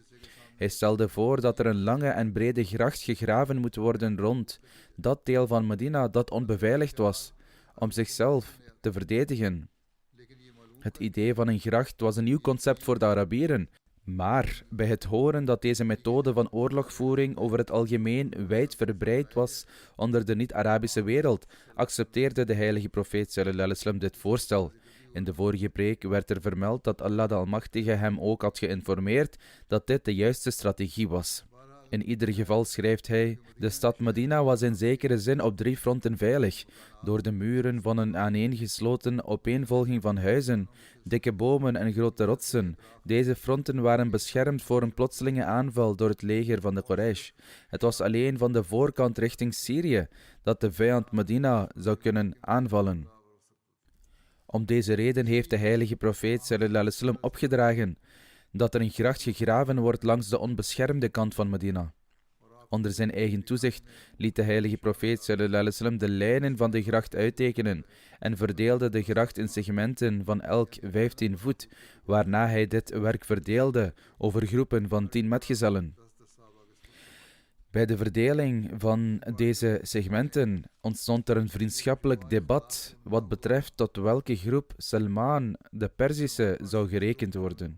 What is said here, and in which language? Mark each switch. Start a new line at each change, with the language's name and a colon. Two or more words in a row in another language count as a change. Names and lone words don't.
Dutch: Hij stelde voor dat er een lange en brede gracht gegraven moet worden rond dat deel van Medina dat onbeveiligd was, om zichzelf te verdedigen. Het idee van een gracht was een nieuw concept voor de Arabieren, maar bij het horen dat deze methode van oorlogvoering over het algemeen wijd verbreid was onder de niet-Arabische wereld, accepteerde de heilige profeet
Arabic: صلى الله عليه وسلم
Dutch: dit voorstel. In de vorige preek werd er vermeld dat Allah de Almachtige hem ook had geïnformeerd dat dit de juiste strategie was. In ieder geval schrijft hij: de stad Medina was in zekere zin op 3 fronten veilig, door de muren van een aaneengesloten opeenvolging van huizen, dikke bomen en grote rotsen. Deze fronten waren beschermd voor een plotselinge aanval door het leger van de Quraysh. Het was alleen van de voorkant richting Syrië dat de vijand Medina zou kunnen aanvallen. Om deze reden heeft de heilige profeet
Arabic: صلى الله عليه وسلم
Dutch: opgedragen dat er een gracht gegraven wordt langs de onbeschermde kant van Medina. Onder zijn eigen toezicht liet de heilige profeet
Arabic: صلى الله عليه وسلم
Dutch: de lijnen van de gracht uittekenen en verdeelde de gracht in segmenten van elk 15 voet, waarna hij dit werk verdeelde over groepen van 10 metgezellen. Bij de verdeling van deze segmenten ontstond er een vriendschappelijk debat wat betreft tot welke groep Salman de Perzische zou gerekend worden.